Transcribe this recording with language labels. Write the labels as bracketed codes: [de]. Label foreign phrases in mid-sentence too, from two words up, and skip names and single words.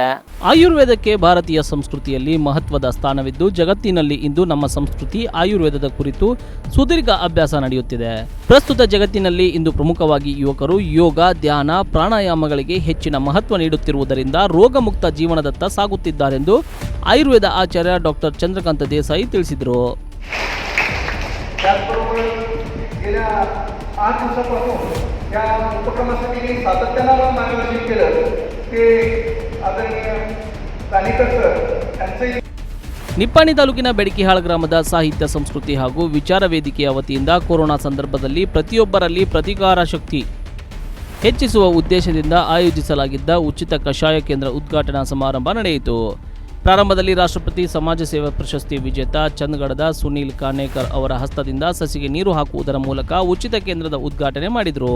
[kn] ಆಯುರ್ವೇದಕ್ಕೆ ಭಾರತೀಯ ಸಂಸ್ಕೃತಿಯಲ್ಲಿ ಮಹತ್ವದ ಸ್ಥಾನವಿದ್ದು, ಜಗತ್ತಿನಲ್ಲಿ ಇಂದು ನಮ್ಮ ಸಂಸ್ಕೃತಿ ಆಯುರ್ವೇದದ ಕುರಿತು ಸುದೀರ್ಘ ಅಭ್ಯಾಸ ನಡೆಯುತ್ತಿದೆ. ಪ್ರಸ್ತುತ ಜಗತ್ತಿನಲ್ಲಿ ಇಂದು ಪ್ರಮುಖವಾಗಿ ಯುವಕರು ಯೋಗ, ಧ್ಯಾನ, ಪ್ರಾಣಾಯಾಮಗಳಿಗೆ ಹೆಚ್ಚಿನ ಮಹತ್ವ ನೀಡುತ್ತಿರುವುದರಿಂದ ರೋಗಮುಕ್ತ ಜೀವನದತ್ತ ಸಾಗುತ್ತಿದ್ದಾರೆಂದು ಆಯುರ್ವೇದ ಆಚಾರ್ಯ ಡಾಕ್ಟರ್ ಚಂದ್ರಕಾಂತ್ ದೇಸಾಯಿ ತಿಳಿಸಿದರು. [mr] त्याचबरोबर गेल्या 8 दिवसापासून या उपक्रमासाठी मी सातत्यानं मार्गदर्शन केलं ते आदरणीय कानिकर सर यांचे [kn] ನಿಪ್ಪಾಣಿ ತಾಲೂಕಿನ ಬೆಡಕಿಹಾಳ ಗ್ರಾಮದ ಸಾಹಿತ್ಯ ಸಂಸ್ಕೃತಿ ಹಾಗೂ ವಿಚಾರ ವೇದಿಕೆಯ ವತಿಯಿಂದ ಕೊರೋನಾ ಸಂದರ್ಭದಲ್ಲಿ ಪ್ರತಿಯೊಬ್ಬರಲ್ಲಿ ಪ್ರತಿಕಾರ ಶಕ್ತಿ ಹೆಚ್ಚಿಸುವ ಉದ್ದೇಶದಿಂದ ಆಯೋಜಿಸಲಾಗಿದ್ದ ಉಚಿತ ಕಷಾಯ ಕೇಂದ್ರ ಉದ್ಘಾಟನಾ ಸಮಾರಂಭ ನಡೆಯಿತು. ಪ್ರಾರಂಭದಲ್ಲಿ ರಾಷ್ಟ್ರಪತಿ ಸಮಾಜ ಸೇವಾ ಪ್ರಶಸ್ತಿ ವಿಜೇತ ಚಂದಗಡದ ಸುನೀಲ್ ಕಾನೇಕರ್ ಅವರ ಹಸ್ತದಿಂದ ಸಸಿಗೆ ನೀರು ಹಾಕುವುದರ ಮೂಲಕ ಉಚಿತ ಕೇಂದ್ರದ ಉದ್ಘಾಟನೆ ಮಾಡಿದರು.